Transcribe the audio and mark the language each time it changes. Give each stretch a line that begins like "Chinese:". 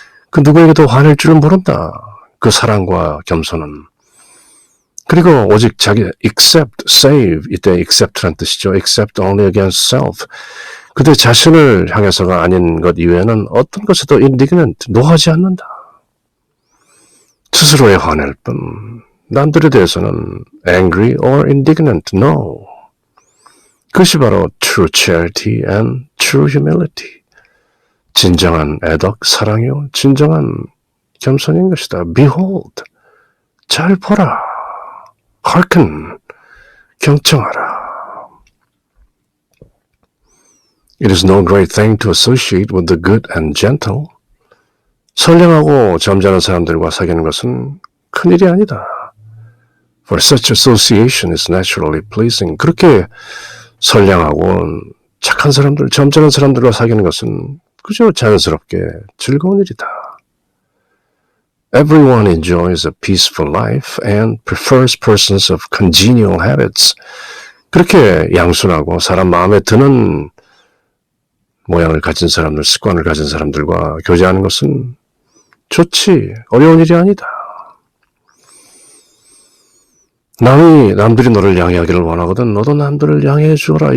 Korean: 그 누구에게도 화낼 줄을 모른다. 그 사랑과 겸손은. 그리고 오직 자기
English: except, save,
Korean: 이때 except란 뜻이죠.
English: except only against self.
Korean: 그대 자신을 향해서가 아닌 것 이외에는 어떤 것에도 indignant, 노하지 않는다. 스스로에 화낼 뿐 남들에 대해서는
English: angry or indignant, no.
Korean: 그것이 바로
English: true charity and true humility.
Korean: 진정한 애덕, 사랑이요. 진정한 겸손인 것이다. Behold, 잘 보라. hearken, 경청하라.
English: It is no great thing to associate with the good and gentle.
Korean: 선량하고 점잖은 사람들과 사귀는 것은 큰일이 아니다.
English: For such association is naturally pleasing.
Korean: 그렇게 선량하고 착한 사람들, 점잖은 사람들과 사귀는 것은 그저 자연스럽게 즐거운 일이다.
English: Everyone enjoys a peaceful life and prefers persons of congenial habits.
Korean: 그렇게 양순하고 사람 마음에 드는 모양을 가진 사람들, 습관을 가진 사람들과 교제하는 것은 좋지, 어려운 일이 아니다. 남들이 너를 양해하기를 원하거든 너도 남들을 양해해 주어라.